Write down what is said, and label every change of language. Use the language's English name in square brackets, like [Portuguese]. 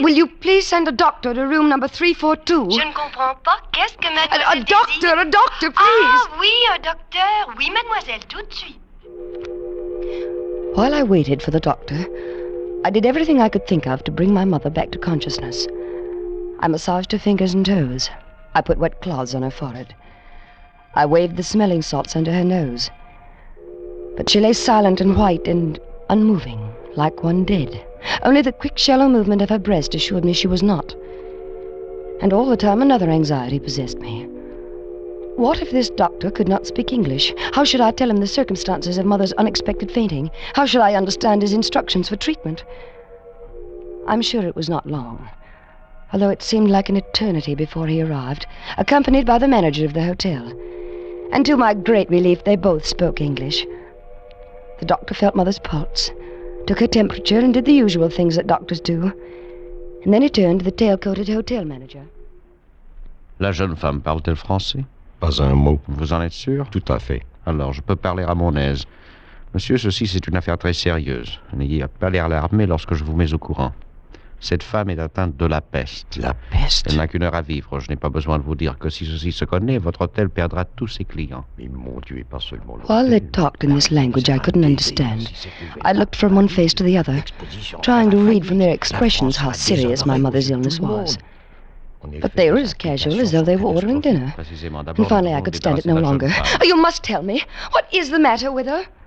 [English] Will you please send a doctor to room number 342? [French] Je ne comprends pas. Qu'est-ce que mademoiselle [English] A doctor, [French] désire? [English] a doctor, please. [French] Ah, oui, un docteur. Oui, mademoiselle, tout de suite. [English] While I waited for the doctor, I did everything I could think of to bring my mother back to consciousness. I massaged her fingers and toes. I put wet cloths on her forehead. I waved the smelling salts under her nose. But she lay silent and white and unmoving, like one dead. Only the quick, shallow movement of her breast assured me she was not. And all the time another anxiety possessed me. What if this doctor could not speak English? How should I tell him the circumstances of Mother's unexpected fainting? How should I understand his instructions for treatment? I'm sure it was not long, although it seemed like an eternity before he arrived, accompanied by the manager of the hotel. And to my great relief, they both spoke English. The doctor felt Mother's pulse, took her temperature, and did the usual things that doctors do. And then he turned to the tail-coated hotel manager. [French] La jeune femme parle-t-elle français? Pas un mot. Vous en êtes sûr? Tout à fait. Alors, je peux parler à mon aise. Monsieur, ceci, c'est une affaire très sérieuse. N'ayez pas l'air alarmé lorsque je vous mets au courant. Cette femme est atteinte de la peste. La peste? Elle n'a qu'une heure à vivre. Je n'ai pas besoin de vous dire que si ceci se connaît, votre hôtel perdra tous ses clients. Mais mon Dieu, et pas seulement l'hôtel. [English] While they talked in this language I couldn't understand, I looked from one face to the other, trying to read from their expressions how serious my mother's illness was. But they were as casual as though they were ordering dinner. And finally I could stand it no longer. Oh, you must tell me. What is the matter with her?